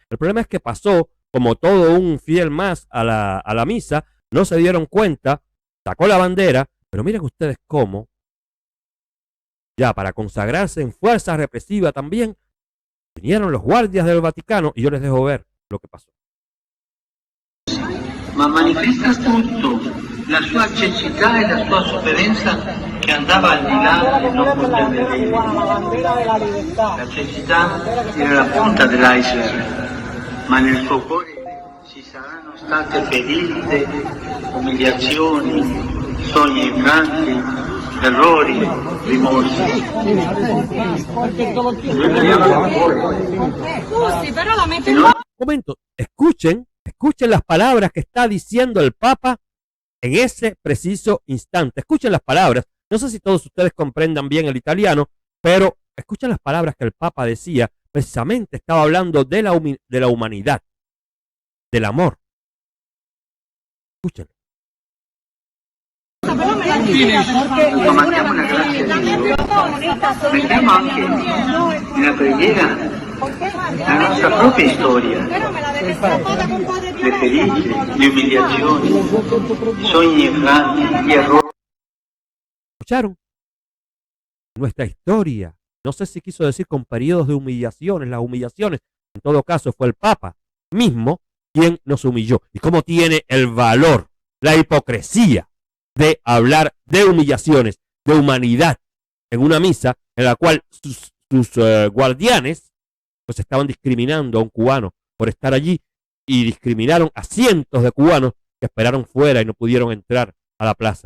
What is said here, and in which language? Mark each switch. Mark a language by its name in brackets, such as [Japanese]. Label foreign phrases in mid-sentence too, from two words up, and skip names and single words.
[Spanish] El problema es que pasó como todo un fiel más a la misa, no se dieron cuenta, sacó la bandera, pero miren ustedes cómo, ya para consagrarse en fuerza represiva también, vinieron los guardias del Vaticano, y yo les dejo ver lo que pasó. [Italian] Ma manifesta tutto la sua cecità e la sua sofferenza che andava al di là del non poter vedere. La cecità era la punta dell'iceberg, ma nel suo cuore ci saranno state ferite, umiliazioni, sogni infranti, errori, rimorsi. [Spanish] Momento, escuchen las palabras que está diciendo el Papa en ese preciso instante. Escuchen las palabras. No sé si todos ustedes comprendan bien el italiano, pero escuchen las palabras que el Papa decía. Precisamente estaba hablando de la humanidad, del amor. Escuchen. [Italian] Domandiamo la grazia di Dio. Prendiamo anche nella preghiera la nostra propria storia, le ferite, le umiliazioni, i sogni infranti, gli errori. [Spanish] ¿Escucharon? Nuestra historia. No sé si quiso decir con periodos de humillaciones, las humillaciones. En todo caso fue el Papa mismo quien nos humilló. ¿Y cómo tiene el valor, la hipocresía de hablar de humillaciones, de humanidad, en una misa en la cual sus guardianes pues estaban discriminando a un cubano por estar allí y discriminaron a cientos de cubanos que esperaron fuera y no pudieron entrar a la plaza?